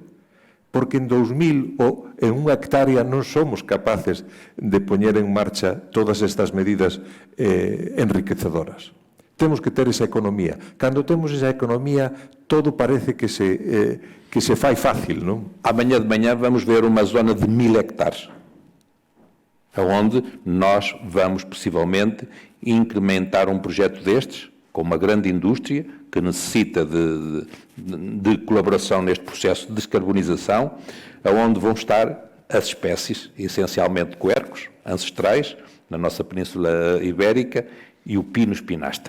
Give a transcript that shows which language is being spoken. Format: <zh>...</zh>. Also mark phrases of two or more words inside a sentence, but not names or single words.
<gl>Porque en 2000 ou en unha hectárea non somos capaces de poñer en marcha todas estas medidas enriquecedoras. Temos que ter esa economía. Cando temos esa economía, todo parece que se fai fácil, non?</gl> <pt>Amanhã de manhã vamos ver uma zona de 1000 hectares, onde nós vamos, possivelmente, incrementar um projeto destes, com uma grande indústria, que necessita de colaboração neste processo de descarbonização, onde vão estar as espécies, essencialmente quercos, ancestrais, na nossa Península Ibérica, e o Pinus pinaster.</pt>